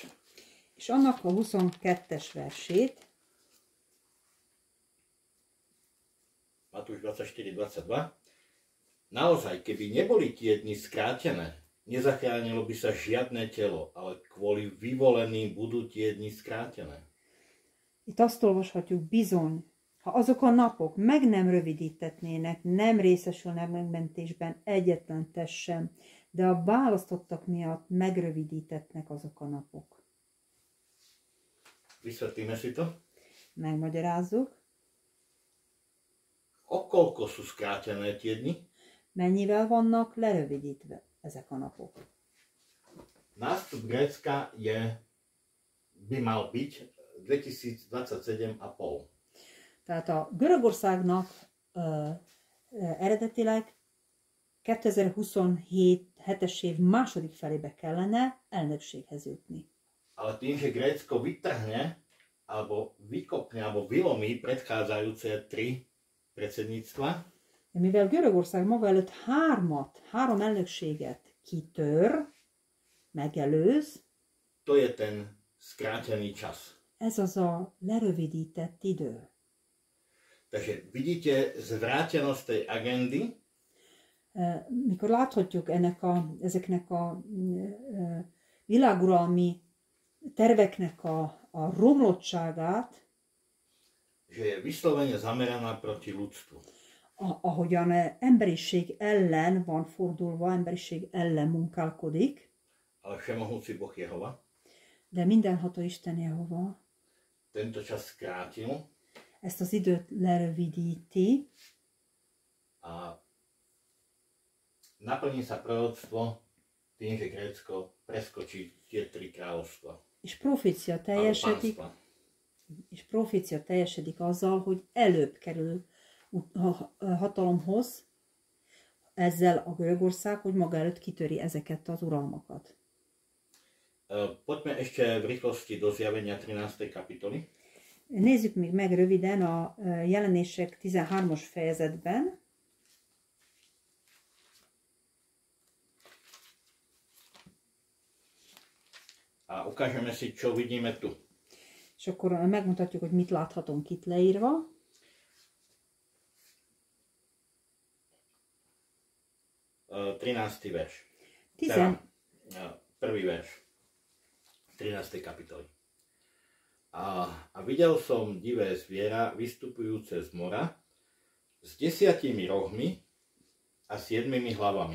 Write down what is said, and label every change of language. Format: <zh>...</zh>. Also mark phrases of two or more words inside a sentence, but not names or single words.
<hu>És annak a 22-es versét.</hu> <sk>Matúš 24-22. Naozaj, keby neboli tie dni skrátené, nezachránilo by sa žiadne telo, ale kvôli vyvoleným budú tie dni skrátené.</sk> <hu>Itt azt olvashatjuk, bizony, ha azok a napok meg nem rövidítetnének, nem részesülnek megmentésben egyetlen test sem, de a választottak miatt megrövidítetnek azok a napok.</hu> <sk>Vysvetlíme si to?</sk> <hu>Megmagyarázzuk.</hu> <sk>O koľko sú skrátené tie dni?</sk> <hu>Mennyivel vannak lerövidítve ezek a napok?</hu> <sk>Nástup Grécka by mal byť 2027,5.</sk> <hu>Tehát a Görögországnak eredetileg 2027-es év második felébe kellene elnökséghez jutni.</hu> <sk>Ale tým, že Grécko vytrhne, alebo vykopne, alebo vylomí predchádzajúce 3 predsedníctva,</sk> <hu>de mivel Görögország maga előtt három elnökséget kitör, megelőz,</hu> <sk>to je ten skrátený čas.</sk> <hu>Ez az a lerövidített idő.</hu> <sk>Takže vidíte zvrátenosť tej agendy.</sk> <hu>Mikor láthatjuk ezeknek a világuralmi terveknek a romlottságát,</hu> <sk>že je vyslovene zameraná proti ľudstvu.</sk> <hu>Ahogyan emberiség ellen van fordulva, emberiség ellen munkálkodik.</hu> <sk>Ale všemohúci Boh Jehova.</sk> <hu>De mindenható Isten Jehova</hu> <sk>Tento čas skrátil.</sk> <hu>Ezt az időt lerövidíti.</hu> <sk>A naplní sa proroctvo tým, že Grécko preskočí tie 3 kráľovstva.</sk> <hu>És profécia teljesedik azzal, hogy előbb kerül hatalomhoz ezzel a Görögország, hogy maga előtt kitöri ezeket az uralmakat.</hu> <sk>Poďme ešte v rýchlosti do Zjavenia 13. kapitoly.</sk> <hu>Nézzük még meg röviden a Jelenések 13-as fejezetben.</hu> <sk>A ukážeme si, čo vidíme tu.</sk> <hu>És akkor megmutatjuk, hogy mit láthatunk itt leírva.</hu> <sk>Uh, 13. verš. Prvý verš 13. kapitoly. A videl som divé zviera vystupujúce z mora s 10 rohmi a 7 hlavami.</sk>